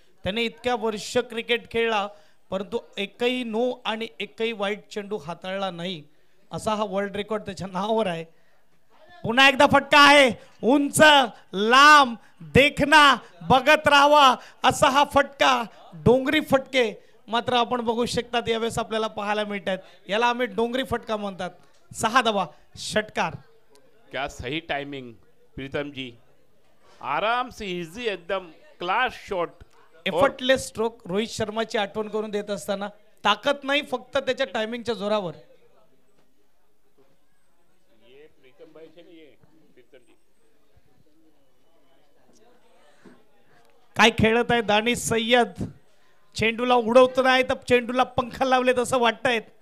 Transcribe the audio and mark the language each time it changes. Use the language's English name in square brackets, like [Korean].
[Marathi] त्याने इतक्या वर्ष क्रिकेट खेळला परंतु एकही नो आणि एकही वाईट चेंडू हाताळला नाही, असा हा वर्ल्ड रेकॉर्ड त्याच्या नावावर आहे. पुन्हा एकदा फटका आहे, उंच लांब देखना बघत राहावा असा हा फटका. डोंगरी फटके मात्र आपण बघू शकतात यावेळेस आपल्याला पाहायला मिळतात. याला आम्ही डोंगरी फटका म्हणतात. 6 धावा षटकार. [Hindi] क्या सही टाइमिंग प्रीतम जी, आराम से इजी एकदम class shot, [English] Effortless stroke. [Marathi] Rohit शर्माची आठवण करून देत असताना ताकद नाही, फक्त त्याच्या टायमिंगच्या जोरावर. काय खेळत आहे दानिश सय्यद. चेंडूला उडवत नाही तर चेंडूला पंख लावले तसं वाटतंय.